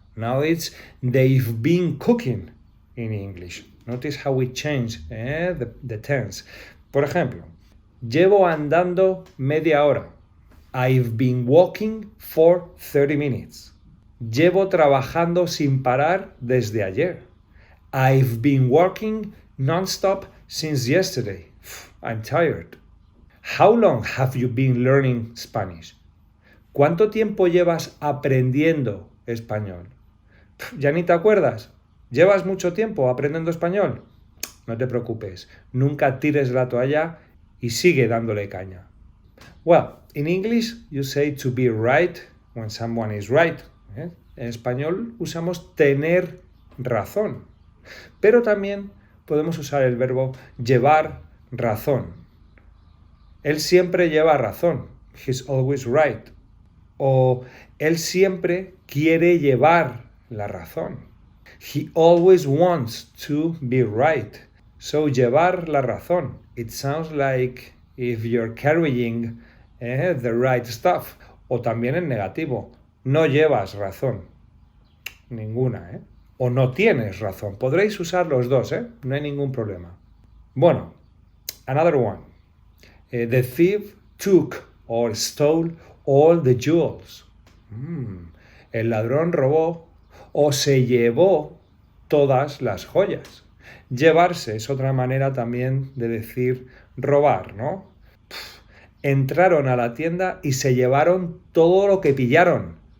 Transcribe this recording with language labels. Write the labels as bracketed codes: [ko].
[en] Now it's they've been cooking in English. Notice how we change the tense. [es] Por ejemplo, llevo andando media hora. [en] I've been walking for 30 minutes. [es] Llevo trabajando sin parar desde ayer. [en] I've been working non-stop Since yesterday. I'm tired. How long have you been learning Spanish? [es] ¿Cuánto tiempo llevas aprendiendo español? ¿Ya ni te acuerdas? ¿Llevas mucho tiempo aprendiendo español? No te preocupes, nunca tires la toalla y sigue dándole caña. [en] Well, in English you say to be right when someone is right. [es] En español usamos tener razón, pero también podemos usar el verbo llevar razón. Él siempre lleva razón. [en] He's always right. [es] O él siempre quiere llevar la razón. [en] He always wants to be right. So, llevar la razón. It sounds like if you're carrying the right stuff. [es] O también en negativo. No llevas razón. Ninguna, O no tienes razón. Podréis usar los dos, No hay ningún problema. [en] Bueno, another one. The thief took or stole all the jewels. [es] El ladrón robó o se llevó todas las joyas. Llevarse es otra manera también de decir robar, ¿no? Entraron a la tienda y se llevaron todo lo que pillaron.